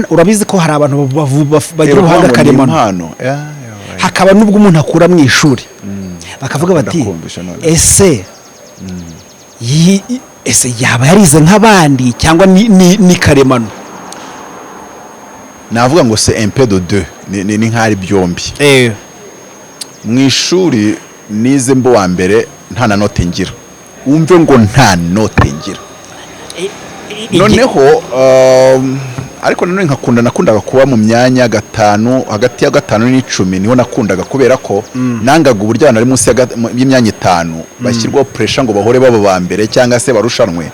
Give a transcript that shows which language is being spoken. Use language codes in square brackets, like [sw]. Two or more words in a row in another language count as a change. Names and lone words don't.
[rw] Urabizi ko hari abantu bagira ubuhanga karemano, hakaba n'ubwo umuntu akura mu ishuri bakavuga bati ese yaba yarize nk'abandi cyangwa ni karemano. Navuga ngo [fr] c'est un peu de deux, [rw] ni nk'ari byombi. Mu ishuri nize mbo wa mbere nta na note ngira, wumve ngo nta note ngira. Noneho ariko nanone nakundaga kuba mu myanya gatanu, hagati ya 5 n'10 niho nakundaga, kubera ko nangaga uburyo abantu ari munsi y'imyanya 5 bashyirwaho pressure ngo bahore baba ba mbere cyangwa se barushanwe.